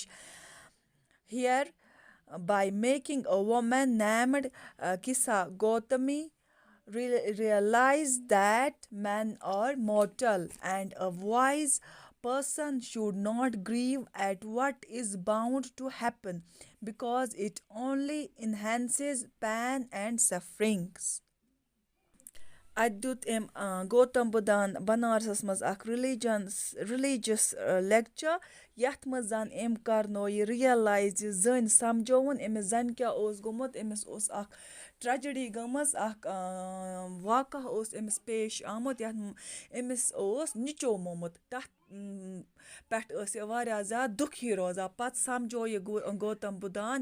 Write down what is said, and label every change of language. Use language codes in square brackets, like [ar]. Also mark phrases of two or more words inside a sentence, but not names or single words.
[en] Here, by making a woman named Kisa Gautami realize that men are mortal and a wise person should not grieve at what is bound to happen because it only enhances pain and sufferings. [ks] اَتہِ دیُت أمۍ گوتم بُدھان بنارسس منٛز اکھ [en] religious lecture [ks] یتھ منٛز زن أمۍ کرنو یہِ رِیلایز زِ زٔنۍ سمجھوُن أمِس زنہِ کیٛاہ اوس گوٚمُت أمِس اوس اکھ ٹریجڈی گٔمٕژ اکھ واقعہ اوس أمِس پیش آمُت یتھ أمِس اوس نِچومومُت تتھ پٮ۪ٹھ ٲس یہِ واریاہ زیادٕ دُکھی روزان پتہٕ سمجھو یہِ گوتم بُدھان